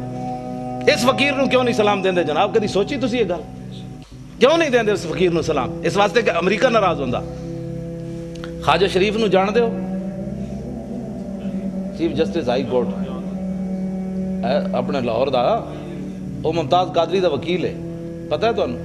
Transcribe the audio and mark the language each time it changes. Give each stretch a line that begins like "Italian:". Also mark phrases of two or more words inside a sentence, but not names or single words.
Punjabi: اس فقیر نو کیوں نہیں سلام دیندے جناب؟ کدی سوچی تسی یہ گل؟ کیوں نہیں دیندے اس فقیر نو سلام؟ اس واسطے کہ امریکہ ناراض ہوندا. خواجہ شریف نو جان دے ہو,
English: chief justice high court
Punjabi: اپنے لاہور دا, وہ ممتاز قادری دا وکیل ہے, پتہ ہے تانوں؟